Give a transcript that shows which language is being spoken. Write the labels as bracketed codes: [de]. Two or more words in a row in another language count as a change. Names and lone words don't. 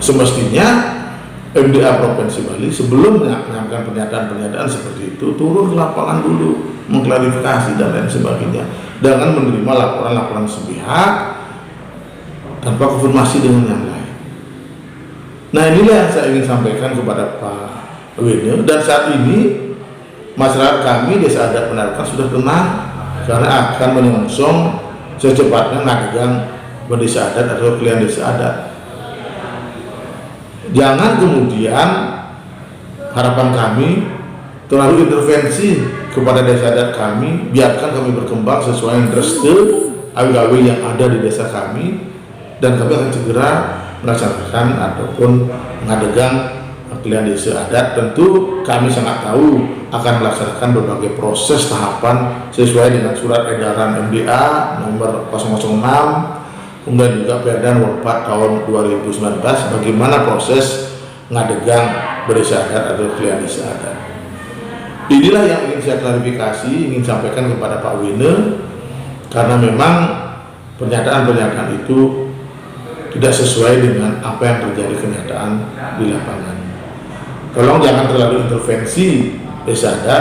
[id] Semestinya MDA Provinsi Bali sebelum menyampaikan pernyataan-pernyataan seperti itu turun ke lapangan dulu, mengklarifikasi dan lain sebagainya, dengan menerima laporan-laporan sepihak tanpa konfirmasi dengan yang lain. Nah, inilah yang saya ingin sampaikan kepada Pak Wene, dan saat ini masyarakat kami Desa Adat Penarukan sudah tenang karena akan menyongsong secepatnya ngadegang berdesa adat atau klien desa adat. Jangan kemudian harapan kami terlalu intervensi kepada desa adat kami, biarkan kami berkembang sesuai yang awi-awi yang ada di desa kami, dan kami akan segera melaksanakan ataupun mengadegang klien desa adat. Tentu kami sangat tahu akan melaksanakan berbagai proses tahapan sesuai dengan surat edaran MDA nomor 006, kemudian juga Perda nomor 4 tahun 2019 bagaimana proses ngadegang berdesa adat atau klien desa adat. Inilah yang ingin saya klarifikasi, ingin sampaikan kepada Pak Wene, karena memang pernyataan-pernyataan itu tidak sesuai dengan apa yang terjadi kenyataan di lapangan. Tolong jangan terlalu intervensi desa adat.